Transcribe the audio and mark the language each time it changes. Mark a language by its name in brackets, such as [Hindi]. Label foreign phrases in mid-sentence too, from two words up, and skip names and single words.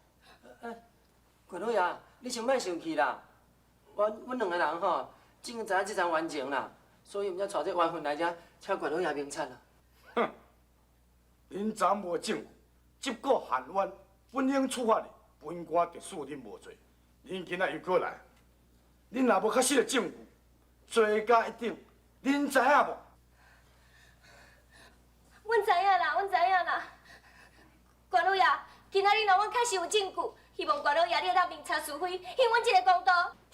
[Min Nan Chinese] quyền老爷，你先莫生气啦。阮两个人吼，只知影这桩冤情啦，所以毋才带这冤魂来遮，请quyền老爷明察啦。哼，恁昨无证据，结果含冤，本应处罚的，本官特恕恁无罪。恁今仔又过来，恁若无确实的证据，罪加一等，恁知影无？阮知影啦，阮知影啦。关老爷，今仔日若阮确实有证据，希望关老爷你当明察是非，还阮一个公道。